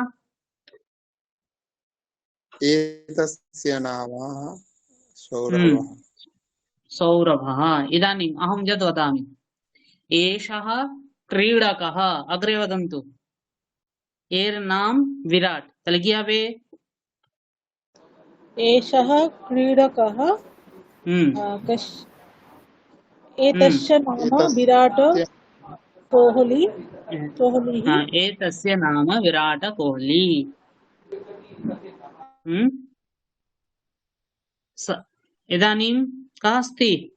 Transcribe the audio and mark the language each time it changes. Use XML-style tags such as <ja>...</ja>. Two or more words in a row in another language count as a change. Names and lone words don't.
<sa>एतस्य नाम हम्म सौरभः सौरभः इदानीम् अहं यद् वदामि एषः क्रीडकः अग्रे वदन्तु</sa> <bn>এর নাম বিরাট তাহলে কি হবে</bn> <sa>एषः क्रीडकः হুম कश्- হুম एतस्य नाम विराट एतस्य कोहली कोहलिः हाँ एतस्य नाम विराट कोहली हम्म इदानीं कः अस्ति</sa>